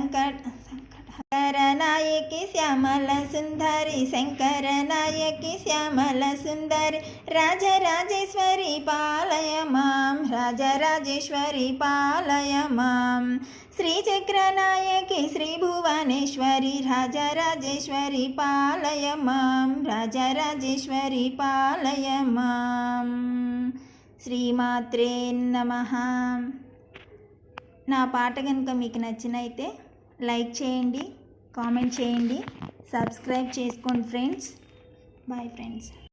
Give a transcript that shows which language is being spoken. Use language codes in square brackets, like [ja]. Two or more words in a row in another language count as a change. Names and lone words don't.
[sa] शङ्करनायकी श्यामलसुन्दरी शङ्करनायकी श्यामलसुन्दरी राजराजेश्वरी पालय मां राजराजेश्वरी पालय मां श्रीचक्रनायकी श्रीभुवनेश्वरी राजराजेश्वरी पालय मां राजराजेश्वरी पालय मां శ్రీమాత్రే నమః. [te] నా పాట కనుక మీకు నచ్చినైతే లైక్ చేయండి, కామెంట్ చేయండి, సబ్స్క్రైబ్ చేసుకోండి ఫ్రెండ్స్. [en] bye friends.